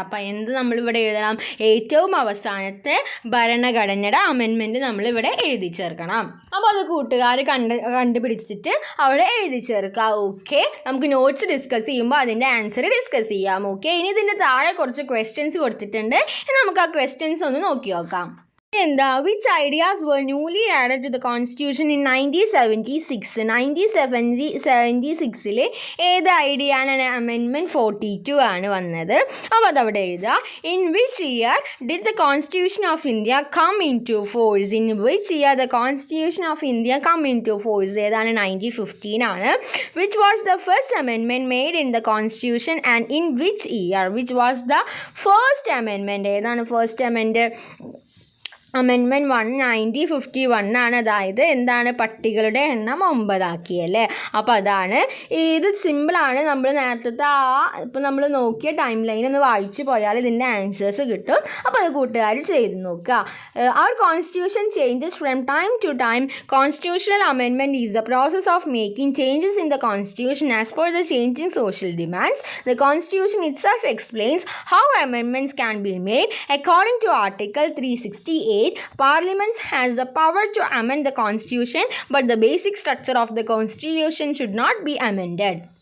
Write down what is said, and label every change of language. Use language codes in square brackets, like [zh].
[ml] അപ്പോൾ എന്ത് നമ്മളിവിടെ എഴുതണം? ഏറ്റവും അവസാനത്തെ ഭരണഘടനയുടെ അമെൻമെൻറ്റ് നമ്മളിവിടെ എഴുതി ചേർക്കണം. അപ്പോൾ അത് കൂട്ടുകാർ കണ്ടുപിടിച്ചിട്ട് അവിടെ എഴുതി ചേർക്കുക. ഓക്കെ. നമുക്ക് നോട്ട്സ് ഡിസ്കസ് ചെയ്യുമ്പോൾ അതിൻ്റെ ആൻസർ ഡിസ്കസ് ചെയ്യാം. ഓക്കെ. ഇനി ഇതിൻ്റെ താഴെ കുറച്ച് ക്വസ്റ്റ്യൻസ് കൊടുത്തിട്ടുണ്ട്. നമുക്ക് ആ ക്വസ്റ്റ്യൻസ് ഒന്ന് നോക്കി നോക്കാം. എന്താ? [en] which ideas were newly added to the constitution in 1976? [ml] 1976 ഏത് ഐഡിയ ആണ്? അമെൻമെൻറ്റ് 42 ആണ് വന്നത്. അപ്പോൾ അതവിടെ എഴുതുക. [en] in which year did the constitution of India come into force? in which year the constitution of India come into force? ഏതാണ്? 1915 ആണ്. which was the first amendment made in the constitution and in which year? which was the first amendment? [ml] ഏതാണ് first amendment? Amendment 1951 ആണ്. അതായത് എന്താണ്? പട്ടികളുടെ എണ്ണം 9 ആക്കിയല്ലേ. അപ്പോൾ അതാണ്. ഇത് സിമ്പിളാണ്. നമ്മൾ നേരത്തെ ഇപ്പോൾ നമ്മൾ നോക്കിയ ടൈം ലൈൻ ഒന്ന് വായിച്ചു പോയാൽ ഇതിൻ്റെ ആൻസേഴ്സ് കിട്ടും. അപ്പോൾ അത് കൂട്ടുകാർ ചെയ്ത് നോക്കുക. [en] അവർ constitution changes from time to time. Constitutional amendment is the process of making changes in the constitution as per the changing social demands. The constitution itself explains how amendments can be made. According to article 368 Parliament has the power to amend the constitution, but the basic structure of the constitution should not be amended.